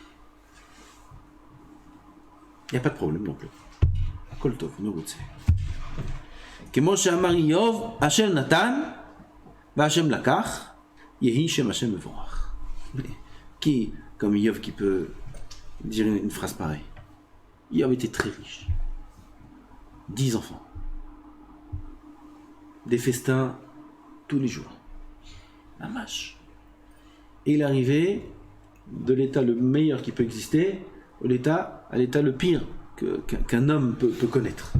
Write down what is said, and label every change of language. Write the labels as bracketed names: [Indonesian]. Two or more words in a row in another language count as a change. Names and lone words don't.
[French] Il n'y a pas de problème non plus. [Hebrew] כל טוב, מרוצה. כמו שאמר איוב, השם נתן והשם לקח, יהי שם השם מבורך. [French] Qui, comme Iov, qui peut dire une phrase pareille? Iov était très riche. 10 enfants. Des festins tous les jours. La mâche. Et il est arrivé de l'état le meilleur qui peut exister à l'état le pire qu'un homme peut connaître.